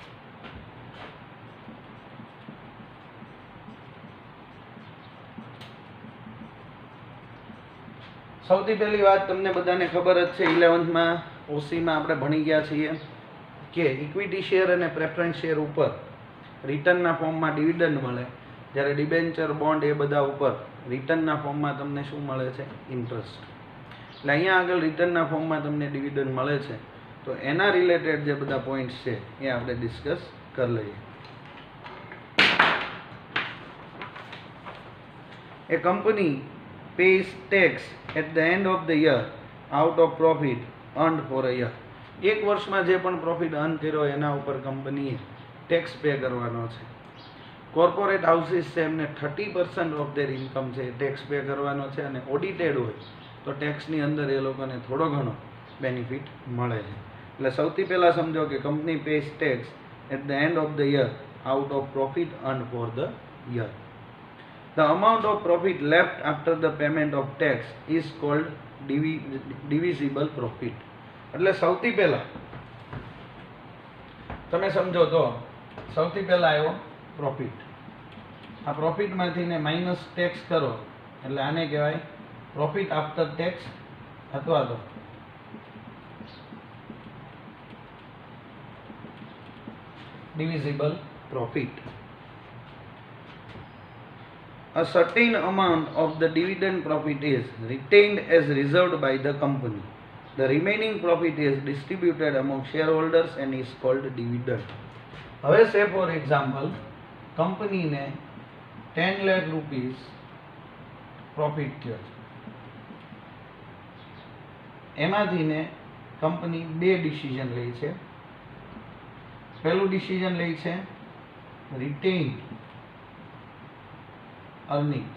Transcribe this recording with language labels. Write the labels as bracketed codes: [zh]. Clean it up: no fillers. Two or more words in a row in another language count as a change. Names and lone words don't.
[gu] સૌથી પહેલી વાત તમને બધાને ખબર જ છે, 11th ઓસીમાં આપણે ભણી ગયા છીએ કે [en] equity share [gu] અને [en] preference share [gu] ઉપર રિટર્નના ફોર્મમાં ડિવિડન્ડ મળે, જ્યારે [en] debenture, bond [gu] એ બધા ઉપર રિટર્નના ફોર્મમાં તમને શું મળે છે? ઇન્ટરેસ્ટ. એટલે અહીંયા આગળ રિટર્નના ફોર્મમાં તમને ડિવિડન્ડ મળે છે, તો એના રિલેટેડ જે બધા પોઈન્ટ્સ છે એ આપણે ડિસ્કસ કરી લઈએ. [en] એ કંપની pays tax at the end of the year out of profit earned for a year. [gu] એક વર્ષમાં જે પણ [en] profit earn [gu] કર્યો એના ઉપર કંપનીએ [en] tax pay [gu] કરવાનો છે. [en] corporate houses [gu] છે એમને [en] 30% of their income [gu] છે [en] tax pay [gu] કરવાનો છે, અને ઓડિટેડ હોય તો ટેક્સની અંદર એ લોકોને થોડો ઘણો બેનિફિટ મળે છે. એટલે સૌથી પહેલાં સમજો કે [en] કંપની pays tax at the end of the year out of profit earned for the year. The amount of profit left after the payment of tax is called divisible profit. [gu] એટલે સૌથી પહેલા તમે સમજો તો સૌથી પહેલા આવ્યો પ્રોફિટ. આ પ્રોફિટમાંથી ને [en] minus tax [gu] કરો એટલે આને કહેવાય [en] profit after tax [gu] અથવા તો [en] divisible profit. A certain amount of the dividend profit is retained as reserved by the company. The remaining profit is distributed among shareholders and is called dividend. [gu] હવે [en] say for example [gu] કંપનીને 10 લાખ [en] rupees profit [gu] થયો છે, એમાંથી ને કંપની બે ડિસિઝન લે છે. પહેલું ડિસિઝન લે છે [en] retained earnings.